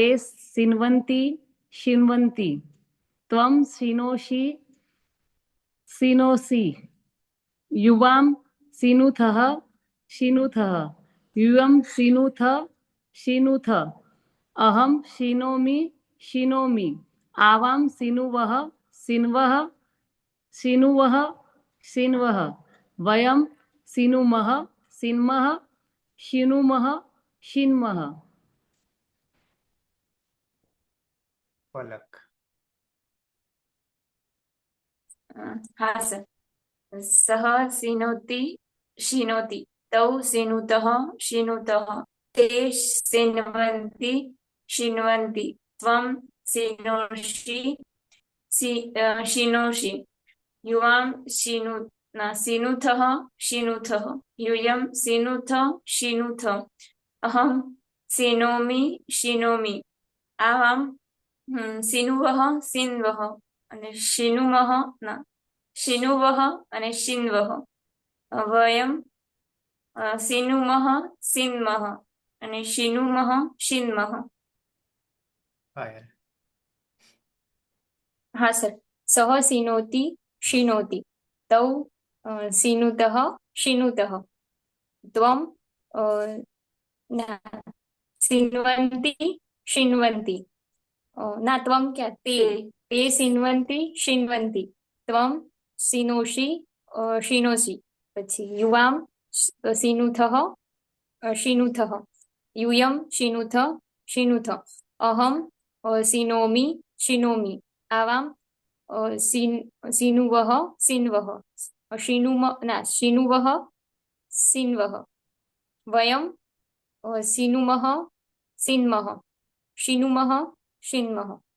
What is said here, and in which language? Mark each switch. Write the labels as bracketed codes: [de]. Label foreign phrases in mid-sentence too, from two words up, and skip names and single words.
[sa] सीन्वन्ति शीन्वन्ति त्वं सीनोषि सीनोषि युवां सीनुथः शीनुथः यूयं सीनुथ शीनुथ अहं शीनोमि शीनोमि आवां सीनुवः सीन्वः सीनुवः सीन्वः वयं सीनुमः सीन्मः शीनुमः शीन्मः. [gu] પલક. હા સર. [sa] સહ સીનોતિ શીનોતિ તૌ સીનુતઃ શીનુતઃ તે શીન્વન્તિ શીન્વન્તિ ત્વં સીનોષિ શીનોષि યુવાં સીનુથઃ શીનુથઃ यूयं सीनुथ शीनुथ अहं सीनोमि शीनोमि आवां सीनुवः सीन्वः અને શીનુમઃ શીનુવઃ અને શીન્વઃ વયં શીનુમઃ શીન્મઃ અને શીનુમઃ શીન્મઃ. [gu] પાયલ. હા સર. [sa] સહ સીનોતિ શીનોતિ તૌ सीनुतः शीनुतः त्वं सीन्वन्ति शीन्वन्ति ना त्वं क्या ते सीन्वन्ति शीन्वन्ति त्वं सीनोषि शीनोषि પછી યુવામ સીનુથઃ शीनुथः यूयं शीनुथ शीनुथ अहं सीनोमि शीनोमि आवां सीनुवः सीन्वः शीनुवः सीन्वः वयं सीनुमः सीन्मः शीनुमः शीन्मः.